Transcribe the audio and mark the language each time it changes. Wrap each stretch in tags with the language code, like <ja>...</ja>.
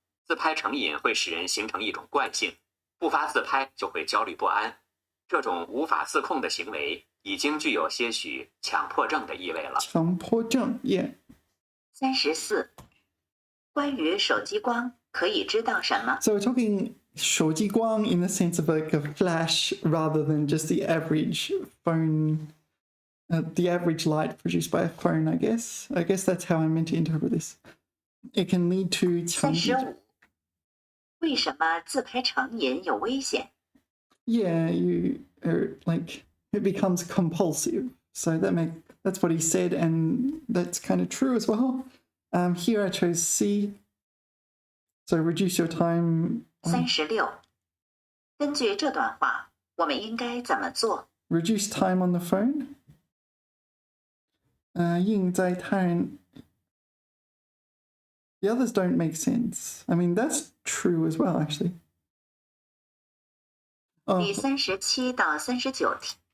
<zh>自拍成瘾会使人形成一种惯性，不发自拍就会焦虑不安。这种无法自控的行为已经具有些许强迫症的意味了。强迫症 ，yeah。 34. 关于手机光可以知道什么？</zh> <en>So we're talking 手机光 in the sense of like a flash rather than just the average phone, the average light produced by a phone, I guess. I guess that's how I'm meant to interpret this. It can lead to</en> <zh>35. 为什么自拍成瘾有危险？</zh> <en>Yeah, you are like it becomes compulsive. So that's what he said, and that's kind of true as well. Here I chose C. So reduce your time.</en> <zh>36. 根据这段话，我们应该怎么做？</zh> <en>Reduce time on the phone.</en> <zh>应在看</zh> <en>The others don't make sense. I mean, that's true as well, actually.</en> <zh>第37到39题。</zh>